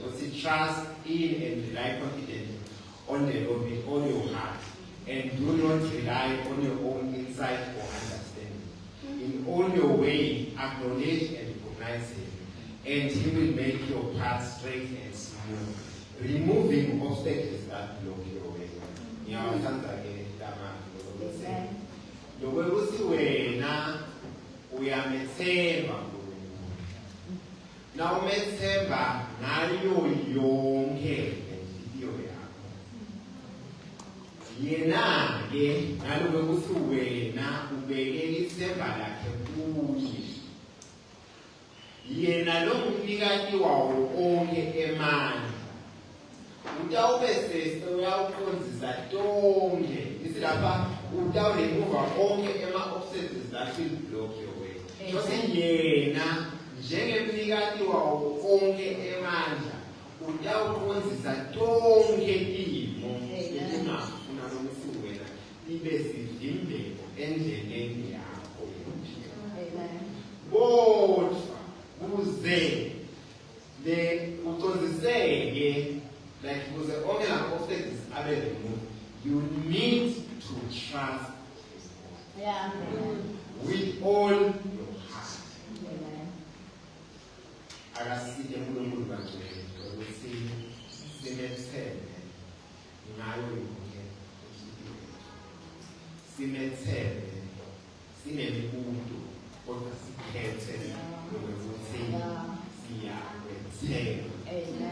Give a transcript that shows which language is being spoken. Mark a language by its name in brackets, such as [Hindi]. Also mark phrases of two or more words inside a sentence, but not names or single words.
[English] Because trust in and rely confidently on the Lord with all your heart, and do not rely on your own insight or understanding. In all your way, acknowledge and recognize Him, and He will make your path straight and smooth, removing obstacles that block your way. [Swati] Lokuthi wena uyamethemba uNkulunkulu. Na umethemba ngayo yonke impilo yakho. Yena ke nalokuthi wena ubekele ithemba lakhe kuye. Yena lo umnikati wawo onke emandla. Utawube sese uyawuqondisa tonke ukuthi lapha utawulemova onke ema- [English] obstacles that will block your way. [Swati] Shothi yena njengemnikati wawo onke emandla utawukhonzisa tonke timo etingafuna ukuthi wena ibe sivimbeko endleleni yakho yokuphila. Kodwa kuze ucondziseke like kuze onke lama-obstacles abe removed, [English] you need to trust with all your heart. [Swati] Akasike uNkulunkulu bangcwele ukuthi simethembe ngayo yonke impilo. Simethembe sinemibuto kodwa sikhethe ukuthi siyakwethemba.